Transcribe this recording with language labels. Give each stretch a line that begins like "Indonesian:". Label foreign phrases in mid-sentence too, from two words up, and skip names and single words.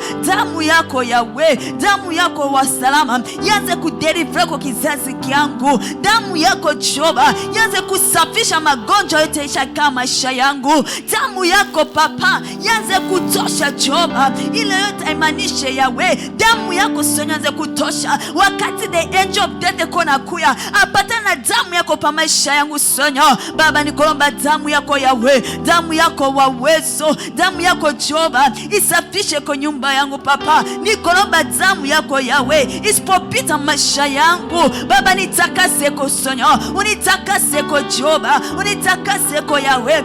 Swahili: Damu yako Yahweh, damu yako wa salama yanze kudelivre kwa kizazi kiangu. Damu yako Jehova yanze kusafisha magonjwa yote ishaka maisha yangu. Damu yako Papa yanze kutosha Jehova ile yote imanishe Yahweh. Damu yako sonyo yanze kutosha wakati
English: the angel of death
Swahili: kona kuya apata na damu yako pa maisha yangu sonyo. Baba nikolomba damu yako Yahweh, damu yako wa uwezo, damu yako Jehova isafishe kwa nyumba yangu Papa. Nikolomba damu yako Yahweh isipopita maisha yangu Baba nitakase kwa sonyo, unitakase kwa Jehova, unitakase kwa Yahweh.